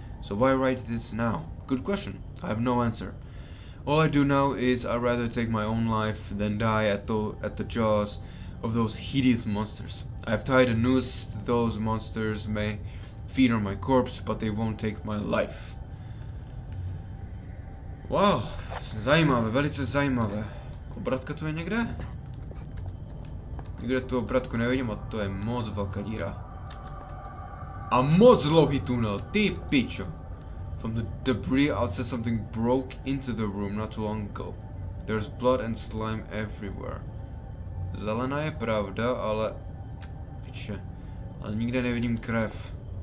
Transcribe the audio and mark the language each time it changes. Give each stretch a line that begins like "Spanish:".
English: So why write this now? Good question. I have no answer. All I do now is I'd rather take my own life than die at the jaws of those hideous monsters. I've tied a noose. Those monsters may feed on my corpse, but they won't take my life.
Czech: Wow, zajímavé, velice zajímavé. Obratka tu je někde? Nikde tu obratku nevidím a to je moc velká díra. A moc dlouhý tunel, ty pičo.
English: From the debris outside something broke into the room not too long ago. There's blood and slime everywhere.
Czech: Zelená je pravda, ale... Piče. Ale nikde nevidím krev.